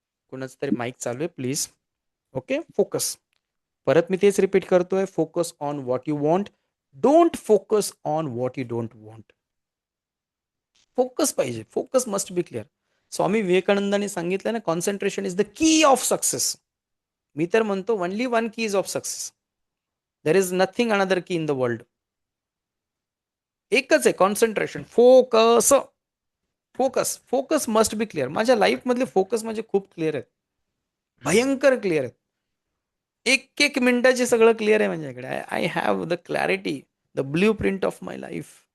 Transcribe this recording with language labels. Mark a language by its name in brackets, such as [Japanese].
[Marathi] कोणाचं तरी माईक चालू आहे, प्लीज. [English] Okay, focus. परत मी तेच रिपीट करतोय, focus on what you want, don't focus on what you don't want. Focus पाहिजे, focus must be clear. [Marathi] स्वामी विवेकानंदांनी सांगितलं ना, [English] Concentration is the key of success. [Marathi] मी तर म्हणतो [English] Only one key is of success. There is nothing another key in the world. [Marathi] एकच आहे, concentration, focus. Focus, [English] Focus must be clear. [Marathi] माझ्या लाईफमधले फोकस म्हणजे खूप क्लिअर आहेत, भयंकर क्लिअर आहेत. एक एक मिनिटाचे सगळं क्लिअर आहे माझ्याकडे. [English] I have the clarity, the blueprint of my life.